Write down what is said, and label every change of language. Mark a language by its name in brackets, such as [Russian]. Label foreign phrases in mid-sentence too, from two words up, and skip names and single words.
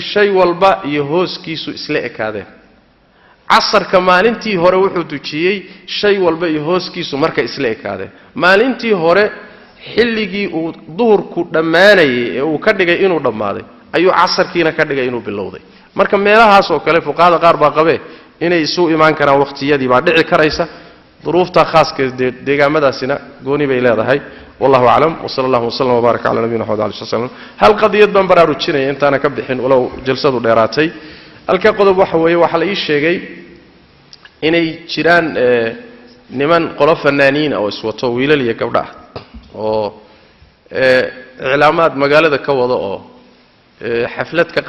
[Somali] shay walba iyo hooskiisu isla ekaadeen casarka maalintii hore wuxuu tujiyay shay walba iyo hooskiisu marka isla ekaadeen maalintii hore xilligii uu duhurku dhamaanayay ee uu ka dhigay inuu dhamaaday ayuu casarkiina ka dhigay inuu bilowday marka meelahaas oo kale fuqaada qaar baa qabe inay isu imaan karaan waqtiyadii baa dhici karaysa duruufta khaaska deegaamadaasina gooni bay leedahay [Arabic] والله أعلم وصلى الله وسلم وبارك على نبينا محمد صلى الله عليه وسلم [Somali] hal qadiyad ban baraarujinay intaana ka bixin walaw jalsadu dheeraatay halka qodob waxa weeye waxa la ii sheegay inay jiraan niman qolo fanaaniin oo iswato wiilal iyo gabdha oo iclaamaad magaalada ka wada oo xaflad ka